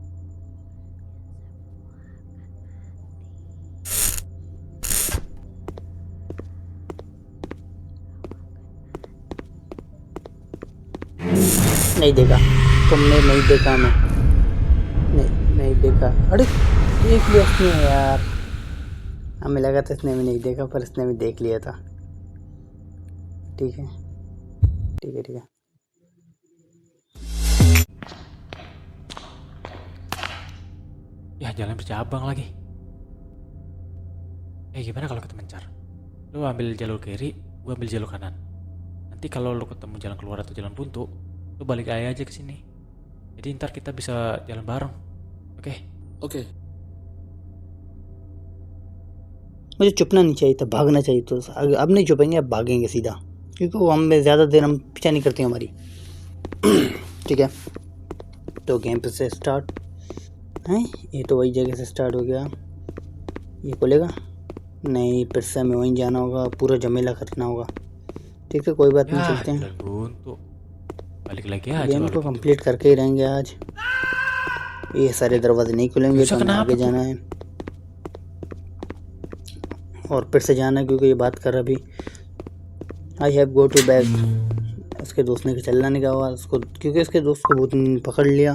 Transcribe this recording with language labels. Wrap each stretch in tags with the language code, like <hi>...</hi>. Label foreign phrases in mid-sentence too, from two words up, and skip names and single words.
<hi>नहीं देखा तुमने, नहीं देखा मैं, नहीं देखा। अरे देख लिया उसने यार, हमें लगा था इसने भी नहीं देखा, पर इसने भी देख लिया था। ठीक है।</hi> <id>Ya jalan bercabang lagi. Gimana kalau kita mencar? Lu ambil jalur kiri, gua ambil jalur kanan. Nanti kalau lu ketemu jalan keluar atau jalan buntu, lu balik aja ke sini. Jadi ntar kita bisa jalan bareng. Oke?</id> <hi>ओके मुझे चुपना नहीं चाहिए था, भागना चाहिए। तो अब नहीं चुपेंगे, अब भागेंगे सीधा, क्योंकि वो हमें ज़्यादा देर हम पीछा नहीं करती हमारी। ठीक है, तो गेम पे से स्टार्ट है। ये तो वही जगह से स्टार्ट हो गया। ये खोलेगा नहीं, फिर से हमें वहीं जाना होगा, पूरा झमेला करना होगा। ठीक है, कोई बात नहीं, चलते हैं।</hi> <id>jalan buntu. Balik lagi aja</id> <hi>गेम</hi> <id>kalau</id> <hi>को</hi> <id>gitu.</id> <hi>कंप्लीट करके ही रहेंगे आज। ये सारे दरवाजे नहीं खुलेंगे तो हमें आगे जाना है और फिर से जाना है, क्योंकि ये बात कर अभी</hi> <en>I have go to back.</en> <hi>उसके दोस्त ने चलना नहीं कहा उसको, क्योंकि उसके दोस्त को भूत ने पकड़ लिया।</hi>